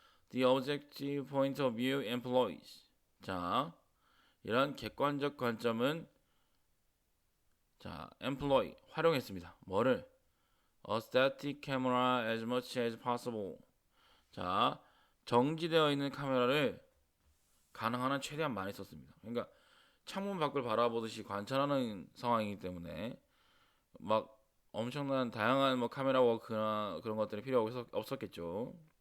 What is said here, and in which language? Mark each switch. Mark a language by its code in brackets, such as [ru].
[en] The objective point of view employs. [ko] 자, 이런 객관적 관점은 자, employ 활용했습니다. 뭐를? [en] A static camera as much as possible. [ko] 자, 정지되어 있는 카메라를 가능한 한 최대한 많이 썼습니다. 그러니까 창문 밖을 바라보듯이 관찰하는 상황이기 때문에 막 엄청난 다양한 뭐 카메라 워크나 그런 것들이 필요 없었겠죠.